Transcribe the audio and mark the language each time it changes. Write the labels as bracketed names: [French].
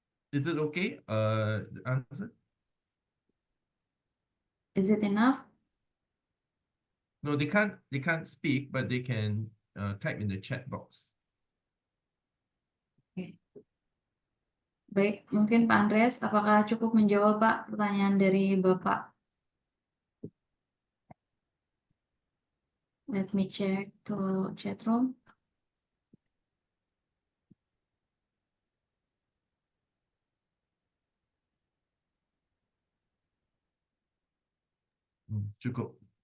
[English] Is it okay? The answer? Is it enough? No, they can't speak, but they can type in the chat box. [Indonesian] Oke. Baik, mungkin Pak Andreas, apakah cukup menjawab Pak pertanyaan dari Bapak? [English] Let me check to chat room. [Indonesian] Cukup.